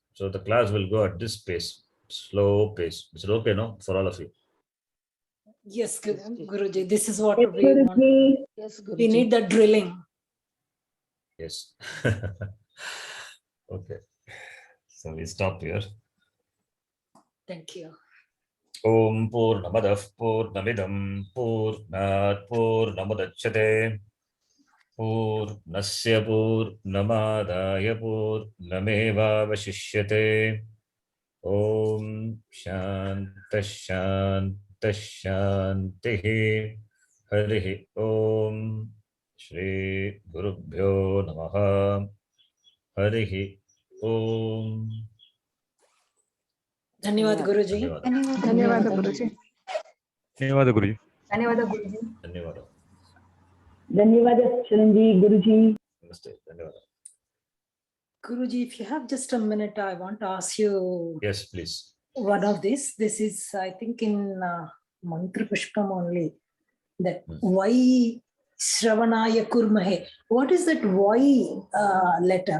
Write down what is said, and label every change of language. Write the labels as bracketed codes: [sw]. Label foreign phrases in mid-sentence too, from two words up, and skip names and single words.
[en] So the class will go at this pace, slow pace. Is it okay, no, for all of you? Yes, Guruji, this is what we want. Yes, Guruji. We need the drilling. Yes. Okay. So we stop here. Thank you. [sa] ॐ पूर्णमदः पूर्णमिदं पूर्णात् पूर्णमुदच्यते पूर्णस्य पूर्णमादाय पूर्णमेव अवशिष्यते ॐ शान्तिः शान्तिः शान्तिः. हरिः ॐ। श्री गुरुभ्यो नमः. हरिः ॐ. [kn] ಧನ್ಯವಾದ ಗುರುಜಿ. ಧನ್ಯವಾದ ಗುರುಜಿ. ಧನ್ಯವಾದ ಗುರುಜಿ. ಧನ್ಯವಾದ ಗುರುಜಿ. ಧನ್ಯವಾದ. ಧನ್ಯವಾದ ಶರಣ್ಜಿ ಗುರುಜಿ. ನಮಸ್ತೆ. ಧನ್ಯವಾದ. [en] Guruji, if you have just a minute, I want to ask you Yes, please. one of this. This is, I think, in Mantra Pushpam only. That why [sa] श्रवणाय कुर्महे. [en] What is that why letter?